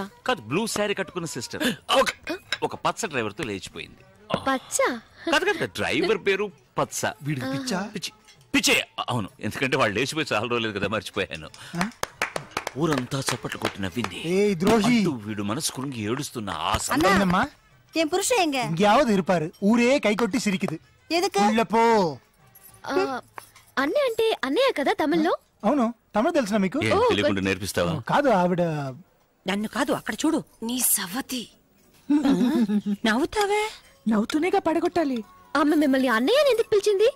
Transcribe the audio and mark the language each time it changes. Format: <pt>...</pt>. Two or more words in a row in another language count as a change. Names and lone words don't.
<te>కాదు,</te> <en>blue saree</en> <te>కట్టుకున్న సిస్టర్ ఒక పచ్చ డ్రైవర్ తో లేచిపోయింది. పచ్చ? కాదు కదా, డ్రైవర్ పేరు పచ్చ. పిచ్చే. అవును, ఎందుకంటే వాళ్ళు లేచిపోయి చాలా రోజులేదు కదా, మర్చిపోయాను. ఊరంతా చప్పట్లు కొట్టి నవ్వింది. వీడు మనసు కురుంగి ఏడుస్తున్న ఆ</te> <ta>సమయమ్మా என் புருஷன் எங்க? எங்கேயாவது இருப்பாரு. ஊரே கை கொட்டி சிரிக்குது. எதுக்கு? உள்ள போ.</ta> <te>అన్నయ్య అంటే అన్నయ్య కదా తమిళ్లో? అవును, తమిళ తెలుసా మీకు? తెలియకుండా నేర్పిస్తావా? కాదు, ఆవిడ నన్ను కాదు, అక్కడ చూడు. నీ సవతి నవ్వుతావే. నవ్వుతూనేగా పడగొట్టాలి. ఆమె మిమ్మల్ని అన్నయ్య ఎందుకు పిలిచింది?</te>